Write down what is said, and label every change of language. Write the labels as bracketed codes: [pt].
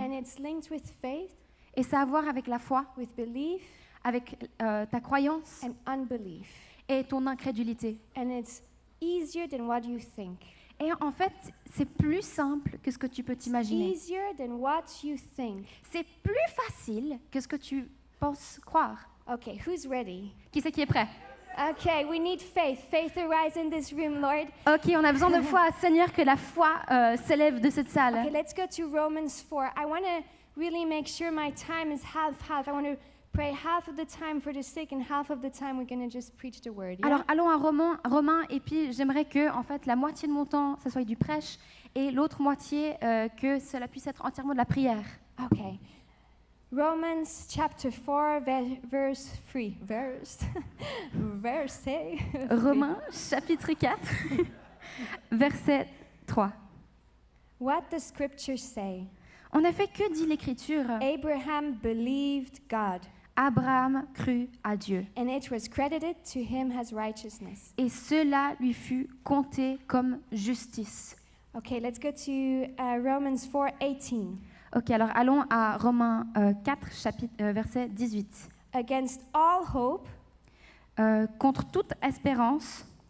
[en] And it's linked with faith, [fr] Et ça a à voir avec la foi, [en] with belief, [fr] avec ta croyance [en] and unbelief. [fr] et ton incrédulité. [en] And it's easier than what you think. [fr] Et en fait, c'est plus simple que ce que tu peux t'imaginer. [en] Easier than what you think. [fr] C'est plus facile que ce que tu penses croire. [en] Okay, who's ready? [fr] Qui c'est qui est prêt? [en] Okay, we need faith. Faith arise in this room, Lord. [fr] Ok, on a besoin de foi. Seigneur, que la foi s'élève de cette salle. [en] Okay, let's go to Romans 4. I want to really make sure my time is half-half. I want to pray half of the time for the sick and half of the time we're going to just preach the word. Yeah? [fr] Alors, allons à Romains, et puis j'aimerais que, en fait, la moitié de mon temps, ça soit du prêche, et l'autre moitié, que cela puisse être entièrement de la prière. [en] Okay. Romans chapter 4, verse 3. Verse. [fr] Romains, chapitre 4, verset 3. [en] What does scripture say? [fr] En effet, que dit l'Écriture? [en] Abraham believed God, [fr] Abraham crut à Dieu, [en] and it was credited to him as righteousness. [fr] et cela lui fut compté comme justice. [en] Okay, let's go to Romans 4:18. [fr] Ok, alors allons à Romains 4, verset 18. [en] Against all hope, [fr] Contre toute espérance,